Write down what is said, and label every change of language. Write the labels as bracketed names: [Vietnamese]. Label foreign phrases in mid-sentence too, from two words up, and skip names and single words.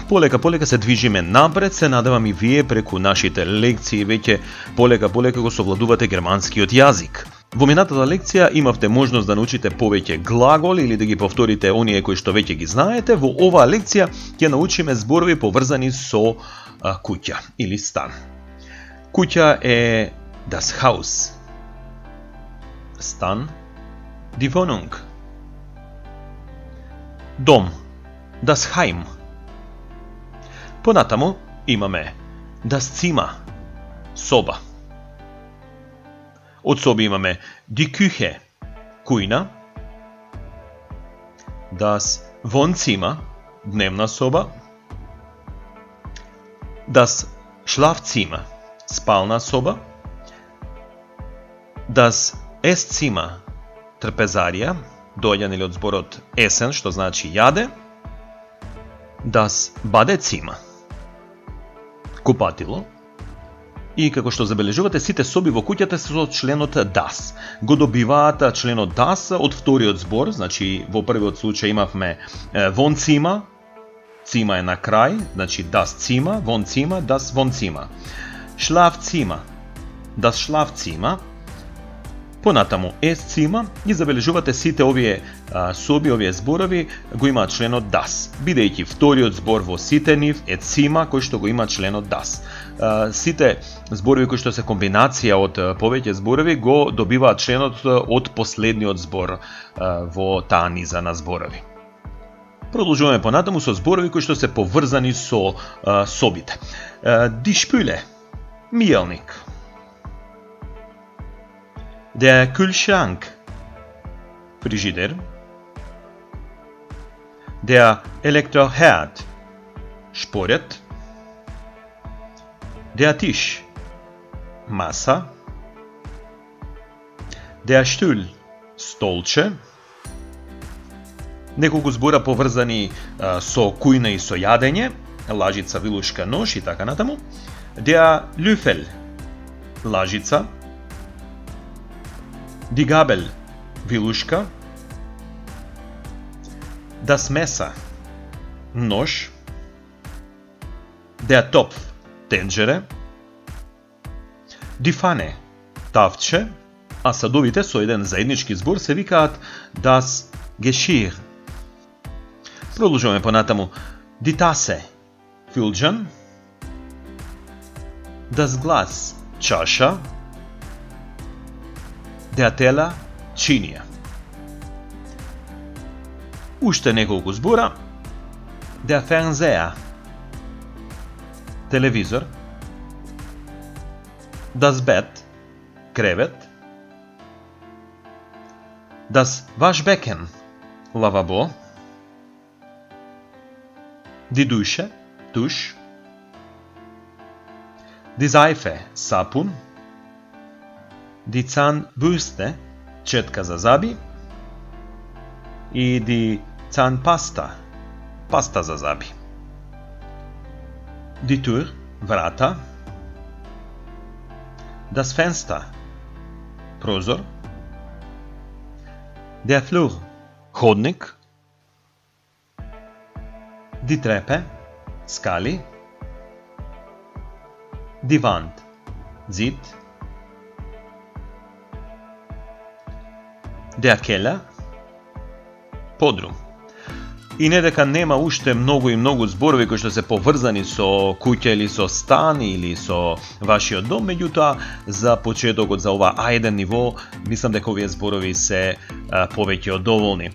[Macedonian] Полека се движиме напред, се надевам и вие преку нашите лекции веќе полека го совладувате германскиот јазик. Во минатата лекција имавте можност да научите повеќе глаголи или да ги повторите оние кои што веќе ги знаете. Во оваа лекција ќе научиме зборови поврзани со куќа или стан. Куќа е [German] das Haus. Стан, die Wohnung. Дом, das Heim. [Macedonian] Понатаму имаме [German] das Zimmer, [Macedonian] соба. Од соби имаме [German] die Küche, [Macedonian] кујна, [German] das Wohnzimmer, [Macedonian] дневна соба, [German] das Schlafzimmer, [Macedonian] спална соба, [German] das Esszimmer, [Macedonian] трпезарија, доаѓа од зборот есен, што значи јаде, [German] das Badezimmer, [Macedonian] купатило. И како што забележувате, сите соби во куќата се со членот das. Го добиваат членот das од вториот збор, значи во првиот случај имавме Wohnzimmer, цима е на крај, значи [German] das Zimmer, [Macedonian] Wohnzimmer, [German] das Wohnzimmer. Schlafzimmer, das Schlafzimmer. [Macedonian] Понатаму Esszimmer, и забележувате сите овие соби, овие зборови го имаат членот das, бидејќи вториот збор во сите нив е Zimmer, кој што го има членот das. Сите зборови кои што се комбинација од повеќе зборови го добиваат членот од последниот збор во таа низа на зборови. Продолжуваме понатаму со зборови кои што се поврзани со собите. [German] Die Spüle, миелник. Der Kühlschrank, Frigider. Der Elektroherd, Sporet. Der Tisch, Masa. Der Stuhl, Stolče. [Macedonian] Неколку збора поврзани со кујна и со јадење, лажица, вилушка, нож и така натаму. [German] Der Löffel, лажица. Die Gabel, вилушка. Das Messer, нож. Der Topf, тенџере. Die Pfanne, [Macedonian] тавче, а садовите со еден заеднички збор се викаат [German] das Geschirr. [Macedonian] Продолжуваме понатаму. [German] Die Tasse, филџан. Das Glas, чаша. Der Teller, [Macedonian] чинија. Уште неколку збора. [German] Der Fernseher, телевизор. Das Bett, кревет. Das Waschbecken, лавабо. Die Dusche, туш. Die Seife, сапун. Die Zahnbürste, [Macedonian] четка за заби. [German] И die Zahnpasta, [Macedonian] паста за заби. [German] Die Tür, врата. Das Fenster, прозор. Der Flur, ходник. Die Treppe, скали. Die Wand, зид. Der Keller, [Macedonian] подрум. И не дека нема уште многу и многу зборови кои што се поврзани со куќа или со стан или со вашиот дом, меѓутоа за почетокот за ова А1 ниво, мислам дека овие зборови се повеќе од доволни.